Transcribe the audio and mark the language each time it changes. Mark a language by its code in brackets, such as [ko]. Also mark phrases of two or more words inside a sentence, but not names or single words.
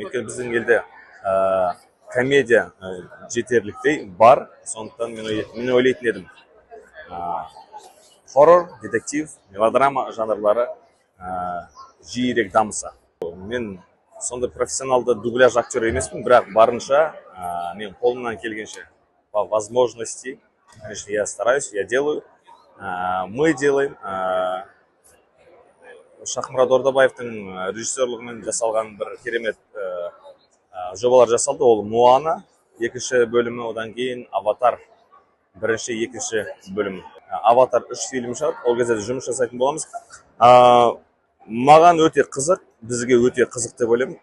[kk] Өйткені біздің елде комедия жетерліктей бар. Сондықтан мен ойлайтын едім, хоррор, детектив, мелодрама жанрлары жиірек дамыса. Мен сондай профессионалды дубляж актері емеспін, бірақ барынша мен қолымнан келгенше [ru] по возможности, конечно, я стараюсь, я делаю, мы делаем. [kk] Шахмұрат Ордабаевтың режиссерлігімен жасалған бір керемет жобалар жасалды. Ол Моана екінші бөлімі, одан кейін Аватар бірінші, екінші бөлімі. Аватар 3 фильм шығады, ол кезде жұмыс жасайтын боламыз. Маған өте қызық, бізге өте қызық деп ойлаймын.